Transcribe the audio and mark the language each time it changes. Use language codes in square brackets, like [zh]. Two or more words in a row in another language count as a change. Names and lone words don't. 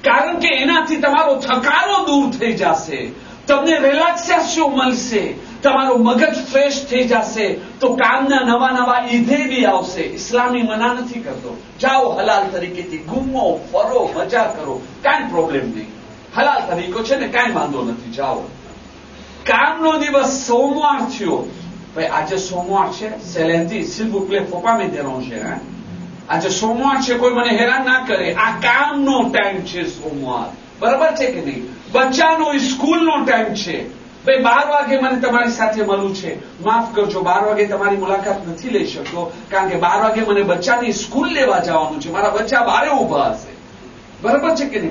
[gu] કારણ કે એનાથી તમારો થકારો દૂર થઈ જશે, તમને રિલેક્સેશન મળશે, તમારું મગજ ફ્રેશ થઈ જશે, તો કામના નવા નવા ઈદે બી આવશે. ઇસ્લામી મના નથી કરતો, જાઓ હલાલ તરીકેથી ઘૂમો ફરો મજા કરો, કાંઈ પ્રોબ્લેમ નહીં. હલાલ તરીકો છે ને કાંઈ વાંધો નથી, જાઓ. કામનો દિવસ સોમવાર થયો, ભાઈ આજે સોમવાર છે, સેલેન્થી [fr] s'il vous plaît faut pas me déranger, hein? [gu] આજે સોમવાર છે, કોઈ મને હેરાન ના કરે, આ કામનો ટાઈમ છે સોમવાર, બરાબર છે કે નહીં? બચ્ચાનો સ્કૂલનો ટાઈમ છે, ભાઈ 12 વાગે મને તમારી સાથે મળવું છે, માફ કરજો 12 વાગે તમારી મુલાકાત નથી લઈ શકતો, કારણ કે 12 વાગે મને બચ્ચાની સ્કૂલ લેવા જવાનું છે, મારા બચ્ચા બારે ઉભા હશે, બરાબર છે કે નહીં?